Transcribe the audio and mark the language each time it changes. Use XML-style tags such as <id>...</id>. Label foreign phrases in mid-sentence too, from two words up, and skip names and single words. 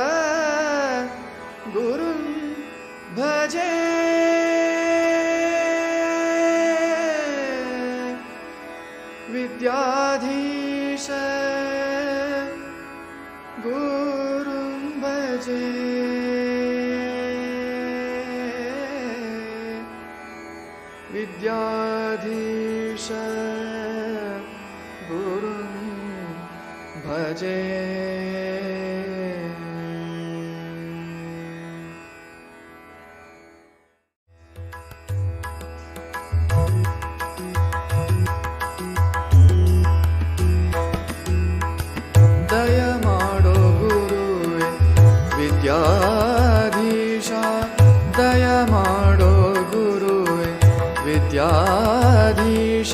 <sa>गुरुं भजे विद्याधीश गुरुं भजे विद्याधीश गुरुं भजे।</sa> <kn>ದಯ ಮಾಡೋ ಗುರುವೆ ವಿದ್ಯಾಧೀಶ, ದಯ ಮಾಡೋ ಗುರುವೆ ವಿದ್ಯಾಧೀಶ,</kn>